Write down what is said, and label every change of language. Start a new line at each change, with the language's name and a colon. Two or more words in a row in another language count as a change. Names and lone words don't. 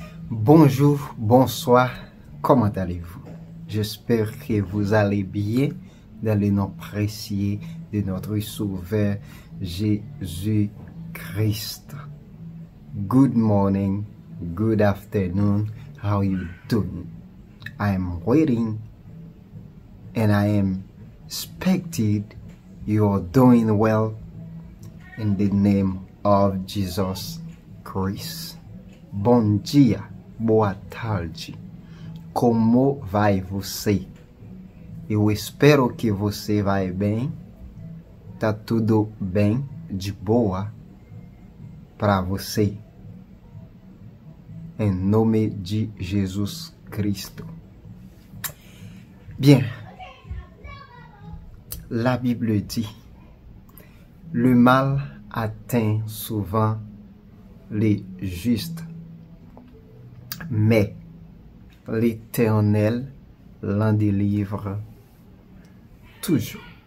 French: Bonjour, bonsoir, comment allez-vous? J'espère que vous allez bien dans le nom précieux de notre Sauveur Jésus-Christ.
English: Good morning, good afternoon, how you doing? I am waiting and I am expected you are doing well in the name of Jesus Christ.
Portuguese: Bom dia, boa tarde. Como vai você? Eu espero que você vai bem. Tá tudo bem, de boa para você. Em nome de Jesus Cristo.
French: Bien. La Bible dit, le mal atteint souvent les justes, mais l'Éternel l'en délivre toujours.